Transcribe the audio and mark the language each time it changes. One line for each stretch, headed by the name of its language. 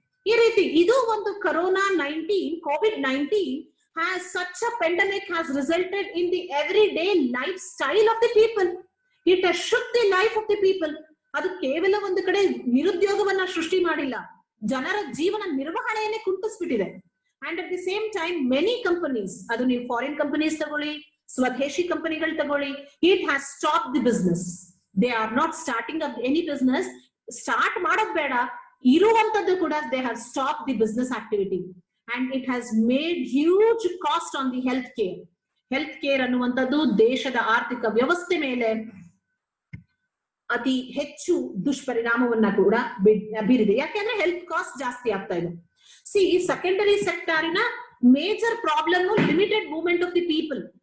Kannada: ಈ ರೀತಿ ಇದು ಒಂದು
English: COVID-19 has such a pandemic has resulted in the everyday lifestyle of the people. It has shook the life of the people.
Kannada: ಅದು ಕೇವಲ ಒಂದು ಕಡೆ ನಿರುದ್ಯೋಗವನ್ನ ಸೃಷ್ಟಿ ಮಾಡಿಲ್ಲ, ಜನರ ಜೀವನ ನಿರ್ವಹಣೆಯನ್ನೇ ಕುಂಟಿಸ್ಬಿಟ್ಟಿದೆ.
English: and at the same time many companies,
Kannada: ಅದು ನೀವು ಫಾರಿನ್ ಕಂಪನೀಸ್ ತಗೊಳ್ಳಿ, ಸ್ವದೇಶಿ ಕಂಪನಿಗಳು ತಗೊಳ್ಳಿ,
English: It has stop the business. They are not starting up any business.
Kannada: Start ಮಾಡೋದ್ ಬೇಡ, ಇರುವಂತದ್ದು ಕೂಡ
English: They have stop the business activity. And it has made huge cost on the healthcare.
Kannada: Healthcare ಅನ್ನುವಂಥದ್ದು ದೇಶದ ಆರ್ಥಿಕ ವ್ಯವಸ್ಥೆ ಮೇಲೆ ಅತಿ ಹೆಚ್ಚು ದುಷ್ಪರಿಣಾಮವನ್ನ ಕೂಡ ಬೀರಿದೆ. ಯಾಕೆಂದ್ರೆ ಹೆಲ್ತ್ ಕಾಸ್ಟ್ ಜಾಸ್ತಿ ಆಗ್ತಾ ಇದೆ.
English: Secondary ಸೆಕ್ಟರಿನ major problem limited movement of the people.